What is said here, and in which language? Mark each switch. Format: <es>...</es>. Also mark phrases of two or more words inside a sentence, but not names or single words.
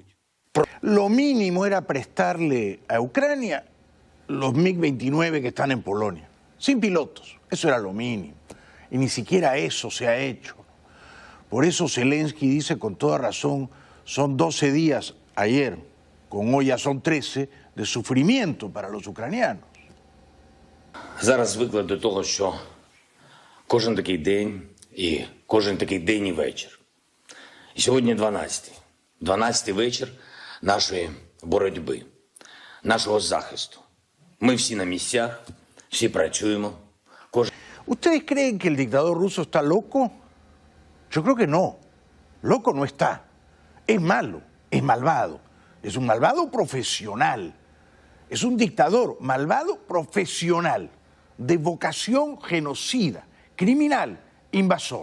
<es>Lo mínimo era prestarle a Ucrania los MiG-29 que están en Polonia, sin pilotos. Eso era lo mínimo. Y ni siquiera eso se ha hecho. Por eso Zelensky dice con toda razón, son 12 días ayer, con hoy ya son 13, de sufrimiento para los ucranianos.</es> <uk>Зараз звикли до того, що кожен такий день і кожен такий день і вечір. І сьогодні 12-й. 12-й вечір нашої боротьби, нашого захисту. Ми всі на місцях, всі працюємо,</uk> <es>¿Ustedes creen que el dictador ruso está loco? Yo creo que no. Loco no está. Es malo, es malvado. Es un malvado profesional. Es un dictador malvado profesional, de vocación genocida, criminal, invasor.</es>